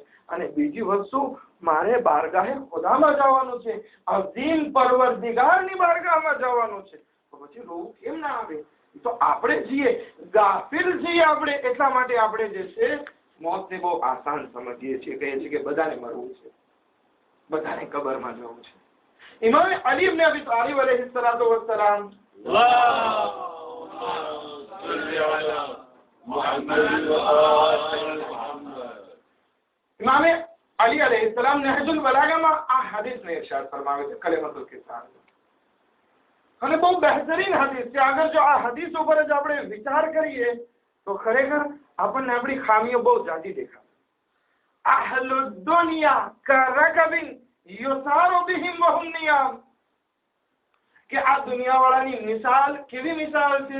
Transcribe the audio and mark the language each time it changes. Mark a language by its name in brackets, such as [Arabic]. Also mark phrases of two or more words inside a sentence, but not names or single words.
[Gujarati] અને બીજી વસ્તુ, મારે બારગાહે ખુદામાં જવાનું છે, અઝીમ પરવરદિગારની બારગાહમાં જવાનું છે. તો પછી રોવું કેમ ના આવે? તો આપણે છીએ ગાફિલ છીએ આપણે, એટલા માટે આપણે જે છે મોતને બહુ આસાન સમજીએ છીએ. કહીએ છીએ કે બધાને મરવું છે, બધાને કબરમાં જવું છે. ઇમામ અલી ઇબ્ન અબી તાલિબ [Arabic] عليه الصلاة والسلام [Gujarati] इमाम अली अलैहिस्सलाम नहजुल बलागा में આ હદીસ ને ઇરશાદ ફરમાવે છે કલેમતુલ કિસાન. અને બહુ બહેતરીન હદીસ છે. અગર જો આ હદીસ ઉપર જ આપણે વિચાર કરીએ તો ખરેખર આપણને આપણી ખામીઓ બહુ જાજી દેખાય. [Arabic] أهل الدنيا كركب يسار بهم وهم نيام, [Gujarati] કે આ દુનિયાવાળાની મિસાલ કેવી મિસાલ છે?